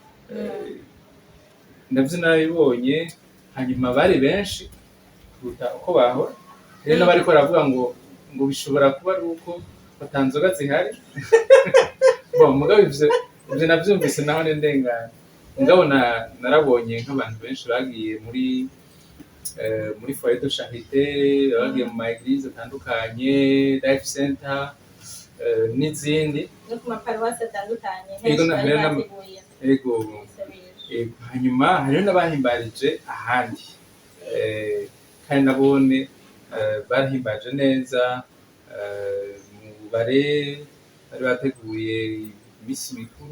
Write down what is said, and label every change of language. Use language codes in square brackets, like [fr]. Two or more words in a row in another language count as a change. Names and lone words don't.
[rn] Navyo narabibonye, hanyuma bari benshi kuruta uko bahora. Rero n'abariko baravuga ngo bishobora kuba ari uko batanzoga zihari. Mugabo ivyo navyumvise naho ndengana. Mugabo narabonye nk'abantu benshi bagiye muri [fr] foyer de charité, [rn] bagiye mu ma église atandukanye, [en] life center, [rn] n'izindi no ku maparuwasi atandukanye Yego, henshi bari hariho bateguye yego ibisabisho. hanyuma hariho n'abahimbarije ahandi kandi nabone barahimbaje neza mu bare bari bateguye iminsi mikuru